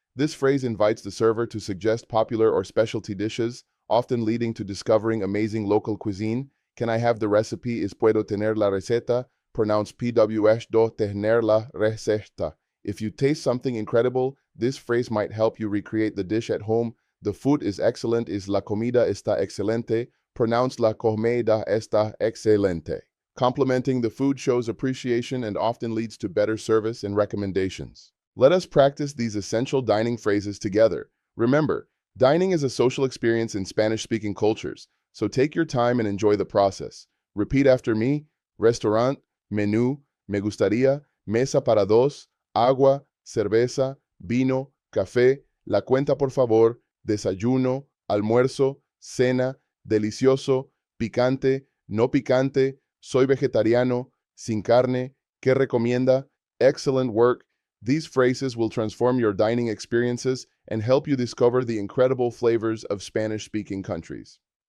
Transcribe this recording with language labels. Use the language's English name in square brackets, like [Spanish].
[English] This phrase invites the server to suggest popular or specialty dishes, often leading to discovering amazing local cuisine. Can I have the recipe? [Spanish] Is puedo tener la receta, pronounced pws tener la receta. [English] If you taste something incredible, this phrase might help you recreate the dish at home. The food is excellent is [Spanish] la comida está excelente, [English] pronounced la comida está excelente. Complimenting the food shows appreciation and often leads to better service and recommendations. Let us practice these essential dining phrases together. Remember, dining is a social experience in Spanish-speaking cultures, so take your time and enjoy the process. Repeat after me: [Spanish] restaurant, menú, me gustaría, mesa para dos, agua, cerveza, vino, café, la cuenta por favor, desayuno, almuerzo, cena, delicioso, picante, no picante, soy vegetariano, sin carne, ¿qué recomienda? [English] Excellent work. These phrases will transform your dining experiences and help you discover the incredible flavors of Spanish-speaking countries.